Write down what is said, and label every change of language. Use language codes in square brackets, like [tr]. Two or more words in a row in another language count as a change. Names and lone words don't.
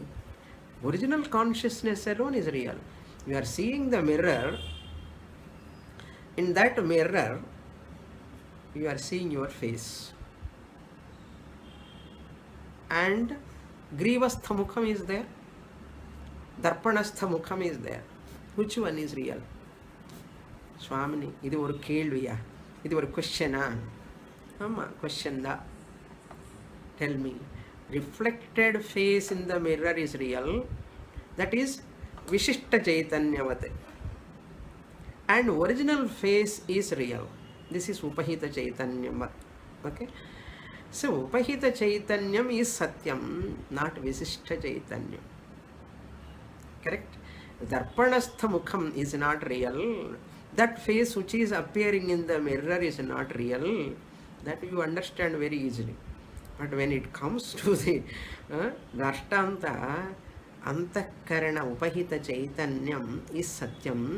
[en] Original consciousness alone is real. You are seeing the mirror. In that mirror, you are seeing your face. And [sa] ग्रीवस्थ मुखम् [en] is there. [sa] दर्पणस्थ मुखम् [en] is there. Which one is real? [ta] ஸ்வாமினி இது ஒரு கேள்வியா? இது ஒரு க்வெஸ்சனா? அம்மா க்வெஸ்சன் டா. [en] Tell me. Reflected face in the mirror is real. That is [sa] विशिष्ट चैतन्यवते. [en] And original face is real. This is [sa] उपहित चैतन्यम्. [en] Okay? So, [sa] उपहित चैतन्यम् [en] is Satyam, not [sa] विशिष्ट चैतन्यम्. [en] Correct? [sa] दर्पणस्थ मुखम् [en] is not real. That face which is appearing in the mirror is not real. That you understand very easily. But when it comes to the Dashtanta, [sa] अन्तःकरण उपहित चैतन्यम् [en] is Satyam.